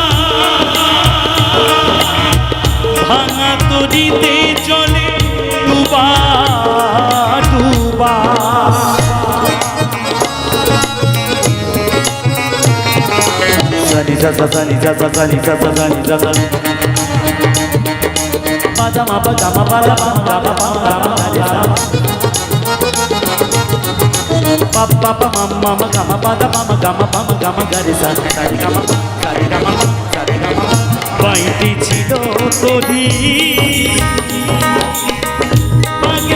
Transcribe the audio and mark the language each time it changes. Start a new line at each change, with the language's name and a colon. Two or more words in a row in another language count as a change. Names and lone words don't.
Bangla: ভাঙা তরিতে চলে ডুবা ডুবা সানি সা সানি সা সানি সা সানি সা সানি পাদা মা পা মা পা মা গা মা পা মা গা সা pa pa pa ma ma ma ga ma pa da ma ma ga ma pa ma ga ma ga re sa sa re ga ma sa re ga ma sa re ga ma বাইতে ছিল তোরি